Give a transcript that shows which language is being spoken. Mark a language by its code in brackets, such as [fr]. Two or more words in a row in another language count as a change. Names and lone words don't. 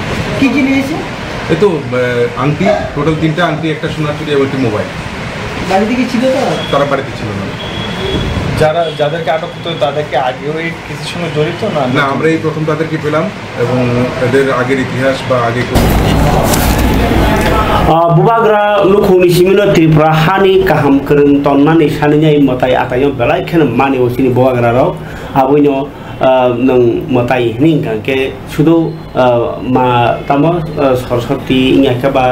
[bn] কি কি নিয়েছে এই তো আংটি টোটাল 3টা আংটি একটা সোনার চুড়ি এবং একটি মোবাইল বাড়িতে কি ছিল তারা বাড়িতে ছিল না যাদেরকে আটক করতে তাদেরকে আগেও এই কিছুর সঙ্গে জড়িত না আমরা এই প্রথম তাদেরকে পেলাম এবং এদের আগের ইতিহাস বা আগে [trp] Bubagra lukhuni simino Tripura hani kaham kereng tonnani saninya motai atayo belai khen mani osini bubagra ro abuino nang motai ning ke sudu ma tamo Saraswati inya ke ba